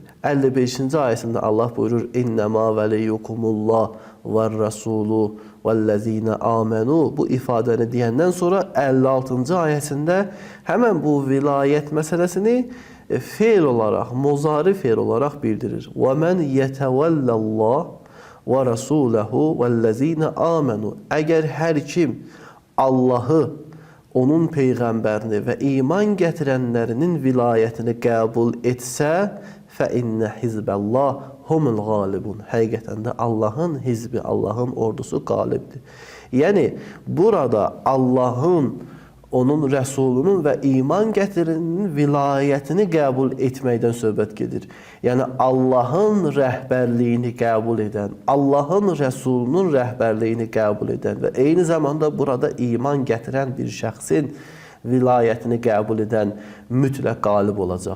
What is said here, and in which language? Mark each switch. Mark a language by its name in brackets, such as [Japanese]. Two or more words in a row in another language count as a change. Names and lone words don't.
[Azerbaijani] 55-ci ayəsində Allah buyurur, [Arabic] إنما وليكم الله ورسوله والذين آمنوا. [Azerbaijani] Bu ifadəni deyəndən sonra 56-cı ayəsində həmən bu vilayət məsələsini feil olaraq, muzari feil olaraq bildirir. [Arabic] وَمَنْ يَتَوَلَّ اللّٰهِ وَرَسُولَهُ وَالَّذ۪ينَ آمَنُوا. [Azerbaijani] Əgər hər kim Allahı, onun peyğəmbərini və iman gətirənlərinin vilayətini qəbul etsə, [Arabic] فَإِنَّ حِزْبَ اللّٰهِ هُمُ الْغَالِبُونَ. [Azerbaijani] Həqiqətən də Allahın hizbi, Allahın ordusu qalibdir. Yəni, burada Allahın, onun rəsulunun və iman gətirənin vilayətini qəbul etməkdən söhbət gedir. Yəni, Allahın rəhbərliyini qəbul edən, Allahın rəsulunun rəhbərliyini qəbul edən və eyni zamanda burada iman gətirən bir şəxsin vilayətini qəbul edən mütləq qalib olacaq.